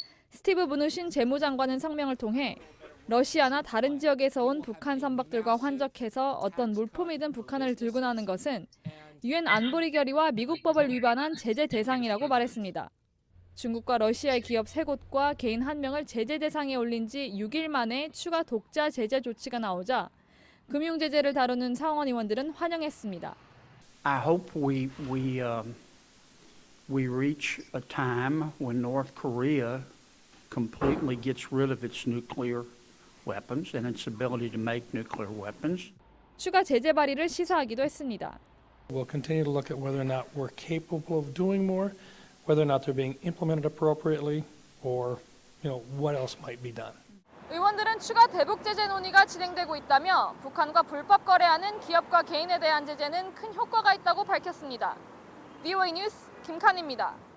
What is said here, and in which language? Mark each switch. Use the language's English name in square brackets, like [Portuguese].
[Korean] 스티브 무누신 재무장관은 성명을 통해 러시아나 다른 지역에서 온 북한 선박들과 환적해서 어떤 물품이든 북한을 들고 나는 것은 유엔 안보리 결의와 미국 법을 위반한 제재 대상이라고 말했습니다. 중국과 러시아의 기업 3곳과 개인 1명을 제재 대상에 올린 지 6일 만에 추가 독자 제재 조치가 나오자 금융 제재를 다루는 상원 의원들은 환영했습니다. [English] I hope we reach a time when North Korea completely gets rid of its nuclear weapons and its ability to make nuclear weapons. [Korean] 추가 제재 발의를 시사하기도 했습니다. [English] We'll continue to look at whether or not we're capable of doing more, whether or not they're being implemented appropriately, or what else might be done. [Korean] 의원들은 추가 대북 제재 논의가 진행되고 있다며 북한과 불법 거래하는 기업과 개인에 대한 제재는 큰 효과가 있다고 밝혔습니다. VOA 뉴스 김칸희입니다.